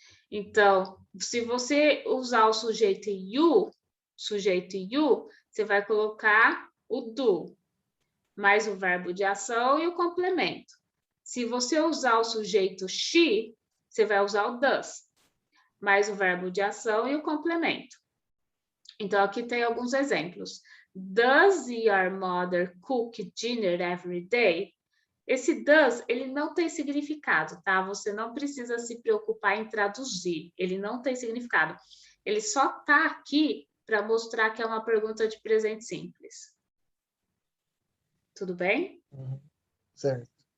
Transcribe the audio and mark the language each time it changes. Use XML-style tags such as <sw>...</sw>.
<pt>Então, se você usar o sujeito you, você vai colocar o do, mais o verbo de ação e o complemento. Se você usar o sujeito she, você vai usar o does, mais o verbo de ação e o complemento. Então, aqui tem alguns exemplos.</pt> <en>Does your mother cook dinner every day?</en> <pt>Esse does, ele não tem significado, tá? Você não precisa se preocupar em traduzir. Ele não tem significado. Ele só tá aqui para mostrar que é uma pergunta de presente simples. Tudo bem? Certo.</pt>